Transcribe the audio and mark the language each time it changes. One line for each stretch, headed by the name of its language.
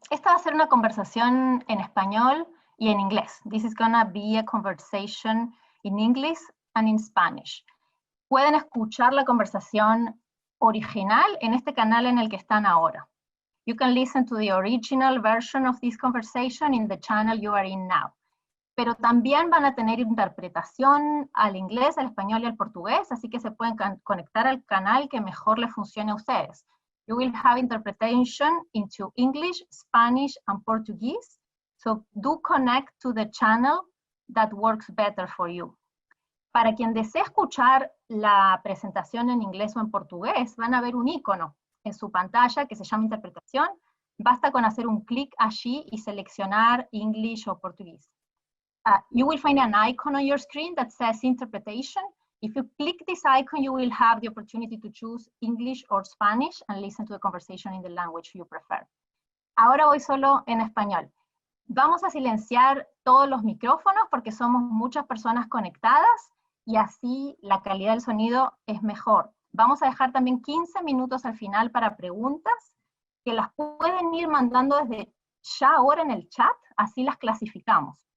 Spanish: Esta va a ser una conversación en español y en inglés.
English: This is gonna be a conversation in English and in Spanish.
Spanish: Pueden escuchar la conversación original en este canal en el que están ahora.
English: You can listen to the original version of this conversation in the channel you are in now.
Spanish: Pero también van a tener interpretación al inglés, al español y al portugués, así que se pueden conectar al canal que mejor les funcione a ustedes.
English: You will have interpretation into English, Spanish, and Portuguese, so do connect to the channel that works better for you.
Spanish: Para quien desee escuchar la presentación en inglés o en portugués, van a ver un icono en su pantalla que se llama interpretación. Basta con hacer un clic allí y seleccionar English o portugués.
English: You will find an icon on your screen that says interpretation. If you click this icon, you will have the opportunity to choose English or Spanish and listen to the conversation in the language you prefer.
Spanish: Ahora voy solo en español. Vamos a silenciar todos los micrófonos porque somos muchas personas conectadas y así la calidad del sonido es mejor. Vamos a dejar también 15 minutos al final para preguntas que las pueden ir mandando desde ya ahora en el chat, así las clasificamos.